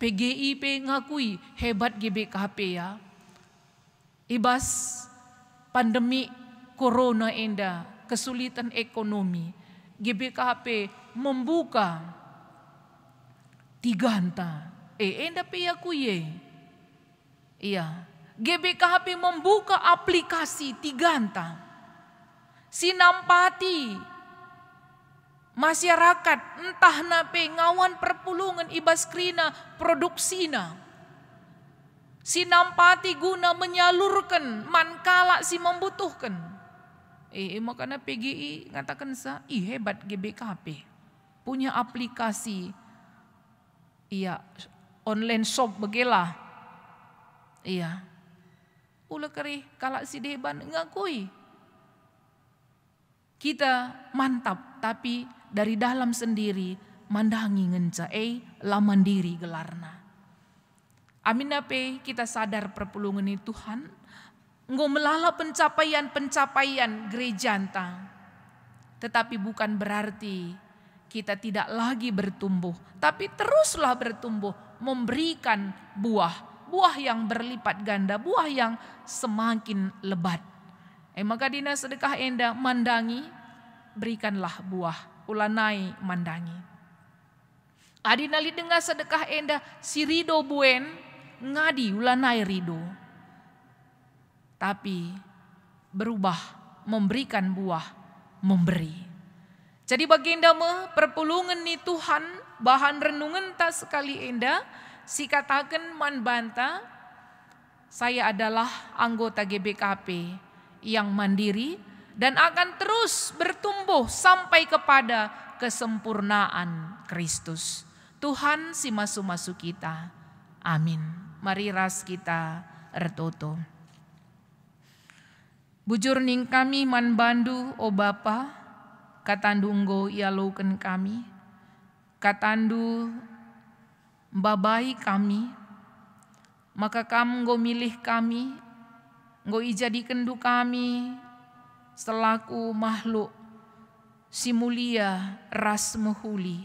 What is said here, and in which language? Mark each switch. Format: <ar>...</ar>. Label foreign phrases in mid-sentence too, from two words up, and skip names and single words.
<id>PGI ngakui hebat GBKP ya.</id> <btx>Ibas pandemi corona enda,</btx> <id>kesulitan ekonomi, GBKP membuka Tiganta.</id> <btx>Enda yakui. Iya.</btx> <id>GBKP membuka aplikasi Tiganta.</id> <btx>Sinampati masyarakat entah nape ngawan perpulungan ibas krina produksina. Sinampati guna menyalurkan mankala si membutuhkan.</btx> <id>Makanya PGI ngatakan hebat GBKP. Punya aplikasi online shop begelah.</id> <btx>Ula keri kalak si deban ngakui.</btx> <id>Kita mantap tapi dari dalam sendiri</id> <btx>mandangi ngenca la</btx> <id>mandiri gelarna.</id> <btx>Amin ape kita sadar perpulungan ini Tuhan. Nggo melala pencapaian-pencapaian gereja anta.</btx> <id>Tetapi bukan berarti kita tidak lagi bertumbuh. Tapi teruslah bertumbuh. Memberikan buah. Buah yang berlipat ganda. Buah yang semakin lebat.</id> <btx>Maka dina sedekah enda mandangi.</btx> <id>Berikanlah buah.</id> <btx>Ulanai mandangi. Adina li dengar sedekah enda. Si rido buen. Ngadi ulanai rido.</btx> <id>Tapi berubah, memberikan buah, memberi.</id> <btx>Jadi baginda perpulungan ni Tuhan,</btx> <id>bahan renungan</id> <btx>tak sekali enda, si katakan man banta,</btx> <id>saya adalah anggota GBKP yang mandiri dan akan terus bertumbuh sampai kepada kesempurnaan Kristus.</id> <btx>Tuhan si masu-masu kita. Amin. Mari ras kita ertoto. Bujur ning kami man bandu o Bapa, katandu nggo ialuken kami, katandu babai kami, maka kamu nggo milih kami, nggo ijadikan du kami selaku makhluk si mulia ras mehuli.</btx>